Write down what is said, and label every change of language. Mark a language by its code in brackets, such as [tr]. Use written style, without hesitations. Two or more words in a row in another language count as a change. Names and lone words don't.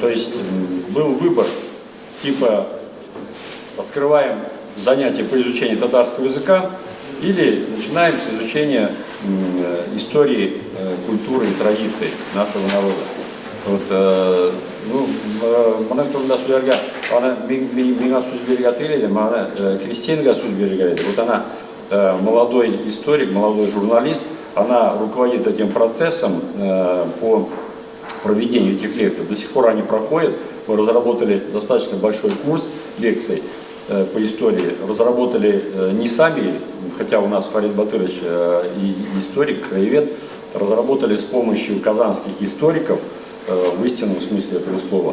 [ru] То есть был выбор, типа открываем занятия по изучению татарского языка или начинаем с изучения истории, культуры и традиций нашего народа. Вот, ну, [uz] mana turda shularga ana menga so'z bergan edi, mana Кристинга so'z bergan edi. [ru] Вот она молодой историк, молодой журналист, она руководит этим процессом по проведению этих лекций. До сих пор они проходят. Мы разработали достаточно большой курс лекций по истории. Разработали не сами, хотя у нас Фарид Батырович и историк, краевед, разработали с помощью казанских историков, в истинном смысле этого слова.